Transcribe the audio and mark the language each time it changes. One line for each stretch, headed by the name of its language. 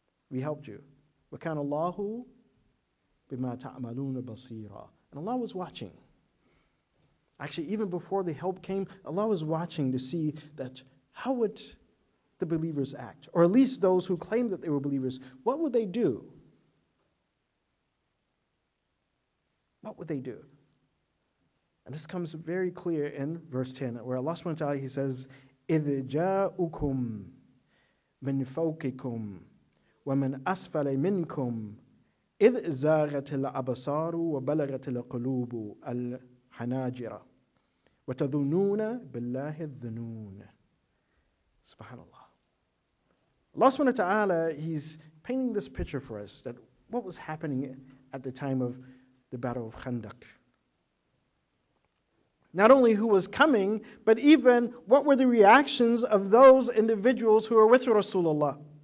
English: We helped you.
Arabic: وَكَانَ اللَّهُ بِمَا تَعْمَلُونَ بَصِيرًا.
English: And Allah was watching. Actually, even before the help came, Allah was watching to see that how would the believers act? Or at least those who claimed that they were believers, what would they do? what would they do? And this comes very clear in verse 10, where Allah subhanahu wa ta'ala, He says,
Arabic: إِذْ جَاءُكُمْ مِنْ فَوْقِكُمْ وَمِنْ أَسْفَلَ مِنْكُمْ إِذْ زَاغَتِ الْأَبْصَارُ وَبَلَغَتِ الْقُلُوبُ الْحَنَاجِرَ وَتَظُنُّونَ بِاللَّهِ الظُّنُونَ.
English: SubhanAllah. Allah subhanahu wa ta'ala, He's painting this picture for us, that what was happening at the time of the Battle of Khandaq. Not only who was coming, but even what were the reactions of those individuals who were with Rasulullah.